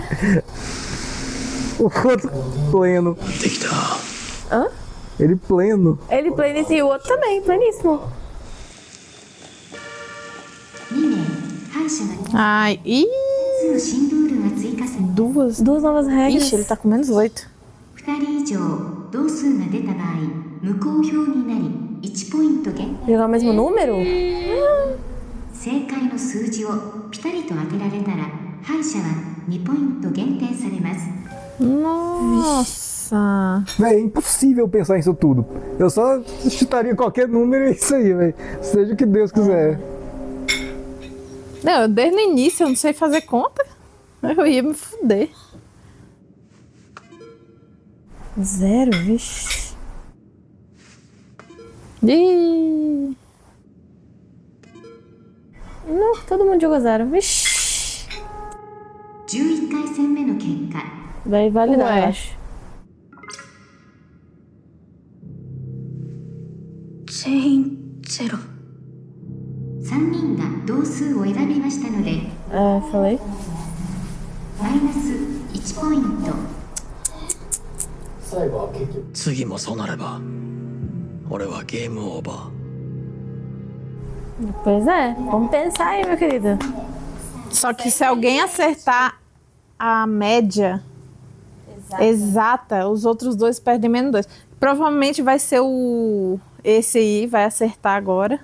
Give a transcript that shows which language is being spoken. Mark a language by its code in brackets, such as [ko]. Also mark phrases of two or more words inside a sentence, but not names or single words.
[pt] O outro pleno. Hã? Ele pleno. Ele pleníssimo e o outro também, pleníssimo. Ai, ih! Duas novas regras. Ixi, ele tá com menos 8. [ja] 2 人以上同数が出た場合無効票になり1ポイント減。 [pt] Jogar o mesmo número? [ja] 正解の数字をピタリと当てられたら敗者は2ポイント減点されます。 [pt] Nossa! Véi, é impossível pensar nisso tudo. Eu só chutaria qualquer número e é isso aí, velho. Seja o que Deus quiser. Não, desde o início eu não sei fazer conta. Eu ia me fuder. 0, vixe. Ih! Não, todo mundo jogou 0, vixe. [ja] 11 回戦目の結果 [pt] Vai validar, eu acho. [ja] 全員ゼロ。 3人が同数を選びましたので [pt] falei. [ja] マイナス1ポイント。次もそうなれば俺はゲームオーバー。 [pt] Pois é, vamos pensar aí, meu querido. Só que se alguém acertar a média exata, os outros dois perdem menos 2. Provavelmente vai ser esse aí, vai acertar agora.